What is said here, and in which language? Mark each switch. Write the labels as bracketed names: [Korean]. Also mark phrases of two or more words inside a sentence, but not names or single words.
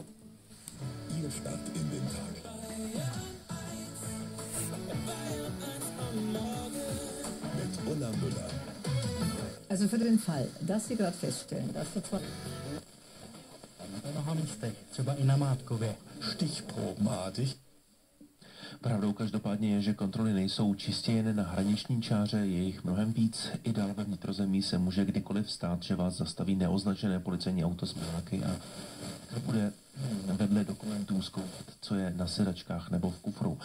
[German] Ihr Start in den Tag. Mit Ulla Müller. Also für den Fall, dass Sie gerade feststellen, dass der zwar Stichprobenartig. [Czech] Pravdou každopádně je, že kontroly nejsou čistě jen na hraniční čáře, je jich mnohem víc. I dál ve vnitrozemí se může kdykoliv stát, že vás zastaví neoznačené policejní auto s miláky a bude vedle dokumentů zkoumat, co je na sedačkách nebo v kufru.